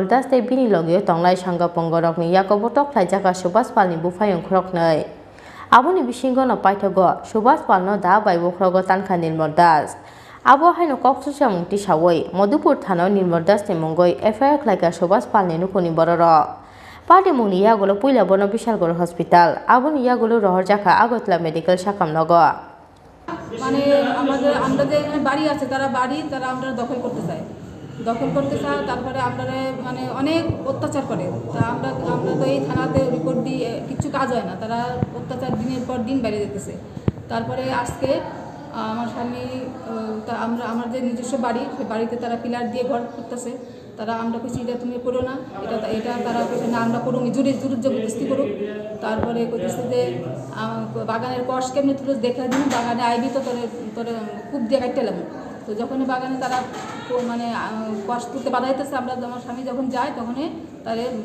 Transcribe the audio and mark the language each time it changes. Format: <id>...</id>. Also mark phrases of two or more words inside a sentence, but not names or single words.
<trp>Bini Logio Tonglai Songo Borokni yago Botok Laijaka Subash Palni Bufayong Khoroknai Aboni Bishingono Paithago Subash Palno da bai Bukrogo Tanka Nirmal Abo haino Khoroksa Mungti Sawai Modupur Thano Nirmal ni Mungwi FIR Klaika Subash Palni Nukuni Bororo Party Mungni yagulo Puila Bono Bishalgor Hospital Aboni yagulo Rohorjaka Agotla Medical Shakamnogo</trp> <bn>মানে আমাদের আমরা যে এখানে বাড়ি আছে তারা আমরা দখল করতে চাই তারপরে আপনারা মানে অনেক অত্যাচার করে তা আমরা তো এই থানাতে রিপোর্ট দিয়ে কিছু কাজ হয় না তারা অত্যাচার দিনের পর দিন বেড়ে যেতেছে তারপরে আজকে আমার স্বামী আমার যে নিজস্ব বাড়ি সেই বাড়িতে তারা পিলার দিয়ে ঘর করতেছে তারা আমরা কইছি এটা তুমি করো না এটা তারা কইছে না আমরা করুন জোরে জবরদস্তি করুক তারপরে কইতেছে যে বাগানের কষ কেমনি তুলে দেখা দিন বাগানে আইবি তো তোরে খুব দিয়ে কাটতেলাম তো যখন বাগানে তারা মানে কষ তুলতে বাধা দিতেছে আমরা আমার স্বামী যখন যায় তখন তারে</bn>